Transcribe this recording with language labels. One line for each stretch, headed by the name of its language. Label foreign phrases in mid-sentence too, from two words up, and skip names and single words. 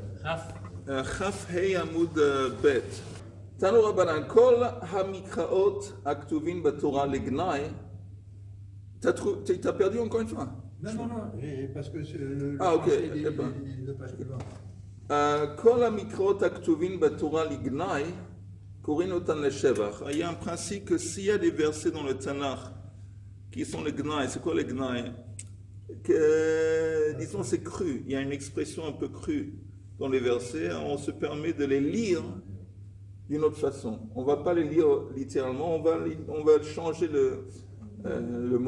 Hebrew: כף ה' עמוד ב' תנו רבנן, כל המקראות הכתובים בתורה לגנאי,
French: t'as perdu encore une fois? Non, parce que
Hebrew: ok, כל המקראות הכתובים בתורה לגנאי, קוראים אותם לשבח.
French: Il y a un principe que s'il y a des versets dans le Tanakh qui sont les gnaï, c'est quoi les gnaï? Que, disons, c'est cru. Il y a une expression un peu crue dans les versets. On se permet de les lire d'une autre façon. On ne va pas les lire littéralement, on va changer le mot.